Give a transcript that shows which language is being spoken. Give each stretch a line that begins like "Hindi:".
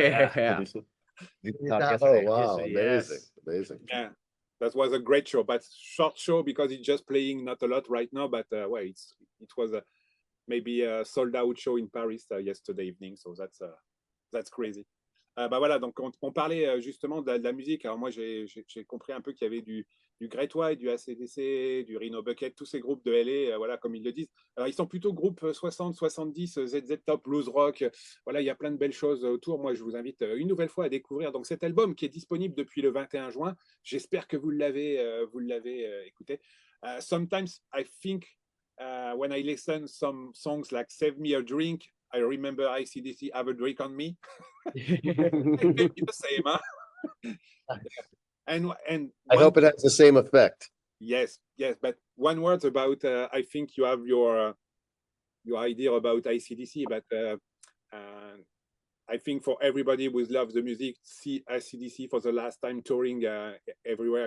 English: yeah. Oh, wow, Yes. amazing, amazing. Yeah, that was a great show, but short show because it's just playing not a lot right now. But well, it was maybe a sold out show in Paris yesterday evening, so that's crazy.
French: Bah voilà, donc on parlait justement de la musique. Alors moi, j'ai compris un peu qu'il y avait du Great White, du AC/DC, du Rhino Bucket, tous ces groupes de LA, voilà, comme ils le disent. Alors, ils sont plutôt groupe 60, 70, ZZ Top, blues rock. Voilà, il y a plein de belles choses autour. Moi, je vous invite une nouvelle fois à découvrir donc cet album qui est disponible depuis le 21 juin. J'espère que vous l'avez écouté.
English: Sometimes I think when I listen some songs like Save Me a Drink, I remember AC/DC, Have a Drink on Me. Maybe the same, huh? And I hope it has the same effect. yes, but one word about I think you have your idea about AC/DC, but I think for everybody who loves the music, see AC/DC for the last time touring everywhere.